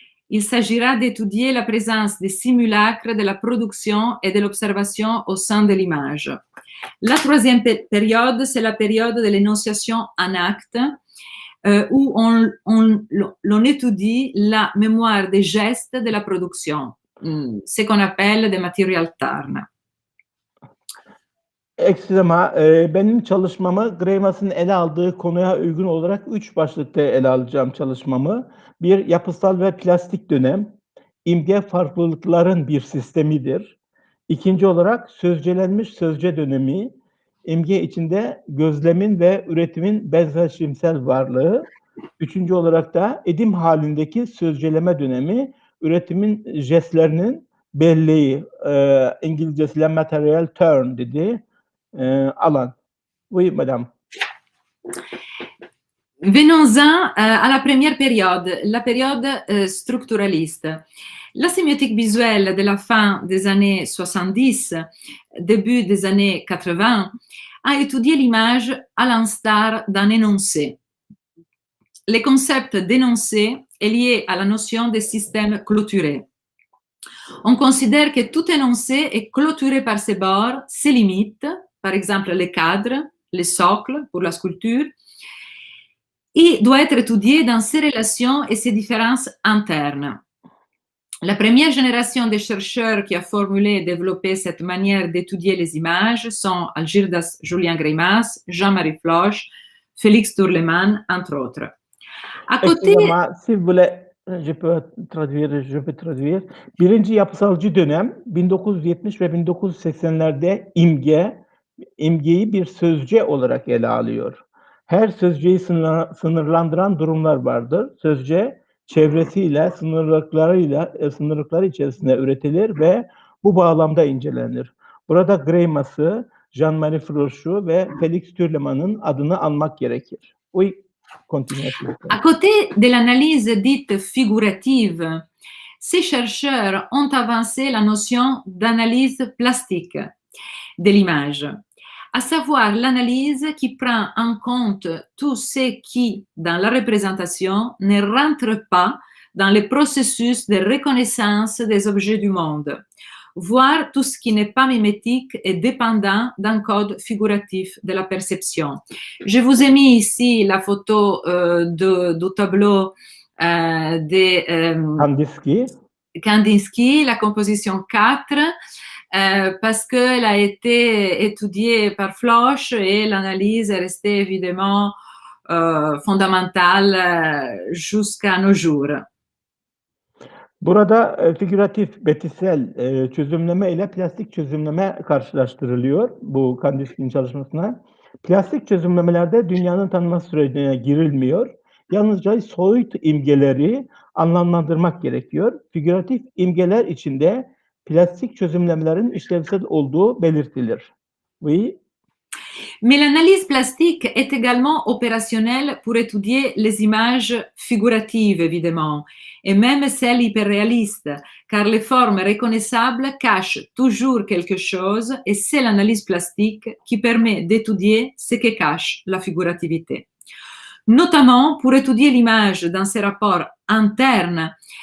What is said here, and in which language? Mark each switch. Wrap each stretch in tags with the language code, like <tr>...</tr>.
<fr>Il s'agira d'étudier la présence des simulacres de la production et de l'observation au sein de l'image. La troisième période, c'est la période de l'énonciation en acte, où l'on étudie la mémoire des gestes de la production, ce qu'on appelle des material turn. Excusez-moi,</fr> <tr>benim çalışmamı Greimas'ın ele aldığı konuya uygun olarak 3 başlıkta ele alacağım çalışmamı. Bir, yapısal ve plastik dönem, imge farklılıkların bir sistemidir. İkinci olarak sözcelenmiş sözce dönemi, imge içinde gözlemin ve üretimin benzeşimsel varlığı. Üçüncü olarak da edim halindeki sözceleme dönemi, üretimin jestlerinin belleği, İngilizcesiyle material turn dedi.</tr> <fr>Alan. Oui, madame. Venons-en à la première période, la période structuraliste. La sémiotique visuelle de la fin des années 70, début des années 80, a étudié l'image à l'instar d'un énoncé. Le concept d'énoncé est lié à la notion de système clôturé. On considère que tout énoncé est clôturé par ses bords, ses limites, par exemple les cadres, les socles pour la sculpture, et doit être étudié dans ses relations et ses différences internes. La première génération de chercheurs qui a formulé et développé cette manière d'étudier les images sont Algirdas Julien Greimas, Jean-Marie Floch, Félix Tourleman, entre autres. À côté... S'il vous plaît, je peux traduire.</fr> <tr>Birinci yapısalcı dönem 1970 ve 1980'lerde imgeyi bir sözce olarak ele alıyor. Her sözceyi sınırlandıran durumlar vardır. Sözce çevresiyle, sınırlıkları içerisinde üretilir ve bu bağlamda incelenir. Burada Greimas'ı, Jean-Marie Floch'u ve Félix Tourleman'ın adını anmak gerekir.</tr> <fr>Oui, continuez. À côté de l'analyse dite figurative, ces chercheurs ont avancé la notion d'analyse plastique de l'image, à savoir l'analyse qui prend en compte tout ce qui, dans la représentation, ne rentre pas dans le processus de reconnaissance des objets du monde, voire tout ce qui n'est pas mimétique et dépendant d'un code figuratif de la perception. Je vous ai mis ici la photo du tableau de Kandinsky, la composition 4, parce qu'elle a été étudiée par Floch et l'analyse est restée évidemment fondamentale jusqu'à nos jours.</fr> <tr>Burada figüratif, betisel çözümleme ile plastik çözümleme karşılaştırılıyor bu Kandinsky'nin çalışmasına. Plastik çözümlemelerde dünyanın tanıması sürecine girilmiyor. Yalnızca soyut imgeleri anlamlandırmak gerekiyor. Figüratif imgeler içinde plastik çözümlemelerin işlevsel olduğu belirtilir.</tr> <fr>Oui. Mais l'analyse plastique est également opérationnelle pour étudier les images figuratives, évidemment, et même celles hyperréalistes, car les formes reconnaissables cachent toujours quelque chose et c'est l'analyse plastique qui permet d'étudier ce que cache la figurativité. Notamment pour étudier l'image dans ses rapports internes</fr>